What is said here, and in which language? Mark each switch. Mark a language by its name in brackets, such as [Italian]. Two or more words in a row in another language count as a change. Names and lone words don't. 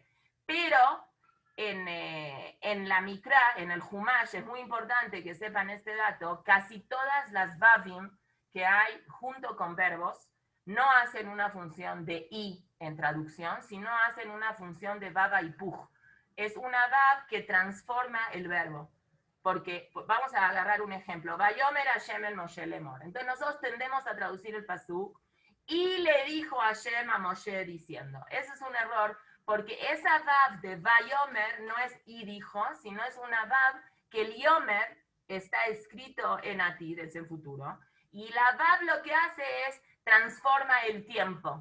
[Spanish] Pero en la Mikra, en el Humash, es muy importante que sepan este dato, casi todas las Vavim que hay junto con verbos no hacen una función de I en traducción, sino hacen una función de Vava y Puj. Es una Vav que transforma el verbo. Porque vamos a agarrar un ejemplo. [Hebrew] ויאמר השם אל משה לאמר. [Spanish] Entonces nosotros tendemos a traducir el pasuk y le dijo Hashem a Moshe diciendo. Ese es un error porque esa Vav de Vayomer no es y dijo, sino es una Vav que el Yomer está escrito en Atid, es el futuro. Y la Vav lo que hace es transforma el tiempo.